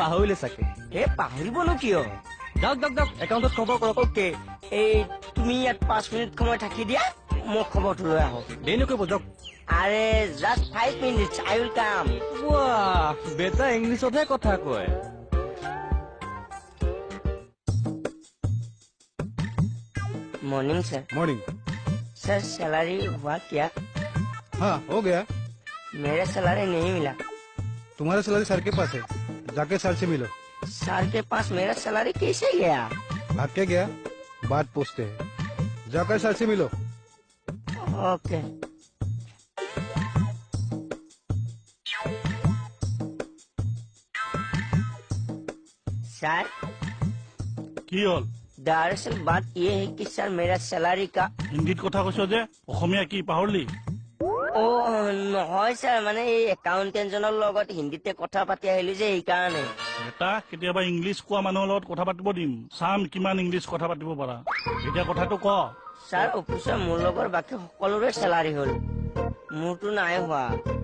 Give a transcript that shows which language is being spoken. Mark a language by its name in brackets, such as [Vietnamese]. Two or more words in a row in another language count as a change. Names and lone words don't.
[Assamese] পাহৰিলে চাগে হে পাহৰিবনো কিয় যাওক যাওক যাওক একাউণ্টত খবৰ কৰক অকে এই তুমি ইয়াত 5 মিনিট সময় থাকি দিয়া মোক খবৰটো লৈ আহক দেৰি নকৰিব যাওক [English] আৰে just 5 minutes I will come [Assamese] বাহ বেটা ইংলিছতহে কথা কয় [English] morning sir [Hindi] मॉर्निंग। सर सैलरी हुआ क्या हाँ हो गया। मेरा सैलरी नहीं मिला तुम्हारा सैलरी सर के पास है, जाके सर से मिलो। सर के पास मेरा सैलरी कैसे गया भाग के गया, बात पूछते हैं, जाकर सर से मिलो। [English] okay sir [Assamese] কি হল [Hindi] दरअसल बात ये है कि सर मेरा सैलरी का [Assamese] হিন্দীত কথা কৈছ যে অসমীয়া কি পাহৰলি অ নহয় ছাৰ মানে এই একাউণ্টেণ্টজনৰ লগত হিন্দীতে কথা পাতি আহিলো যে সেইকাৰণে বেটা কেতিয়াবা ইংলিছ কোৱা মানুহৰ লগত কথা পাতিব দিম চাম কিমান ইংলিছ কথা পাতিব পাৰা এতিয়া কথাটো ক ছাৰ অফিচৰ মোৰ লগৰ বাকী সকলোৰে চেলাৰী হ'ল মোৰতো নাই হোৱা